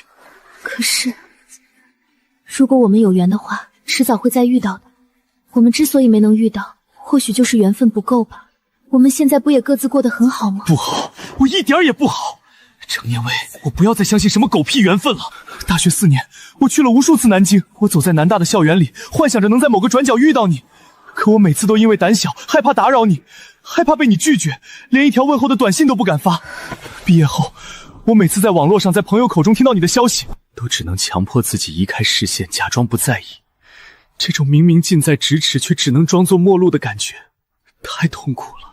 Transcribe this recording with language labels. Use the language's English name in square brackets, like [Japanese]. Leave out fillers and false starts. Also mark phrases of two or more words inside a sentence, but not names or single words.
[Chinese] 可是，如果我們有緣的話，遲早會再遇到的。我們之所以沒能遇到，或許就是緣分不夠吧。我們現在不也各自過得很好嗎？不好，我一點也不好。程念微，我不要再相信什麼狗屁缘分了。大學4年，我去了無數次南京，我走在南大的校園裡，幻想着能在某個轉角遇到你。可我每次都因為膽小，害怕打擾你，害怕被你拒絕，連一條問候的短信都不敢發。畢業後，我每次在網絡上，在朋友口中聽到你的消息，都只能強迫自己移開視線，假裝不在意。這種明明近在咫尺，卻只能裝作陌路的感覺，太痛苦了。